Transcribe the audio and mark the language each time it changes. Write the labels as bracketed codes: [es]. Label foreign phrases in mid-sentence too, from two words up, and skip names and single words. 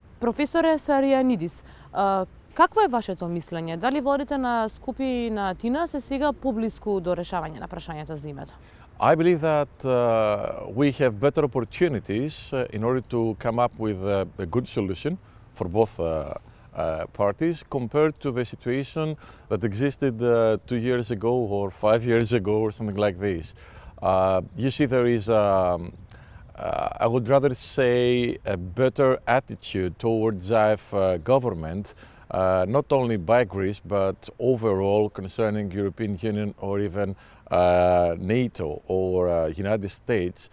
[mk] Професоре Сарианидис, какво е вашето мислење? Дали водите на Скопје и на Атина се сега поблиску до решавање на прашањето за името? [en] I believe that we have better opportunities in order to come up with a good solution for both parties compared to the situation that existed 2 years ago or 5 years ago or something like this. You see, there is, I would rather say, a better attitude towards Zaev government, not only by Greece, but overall concerning European Union or even NATO or United States.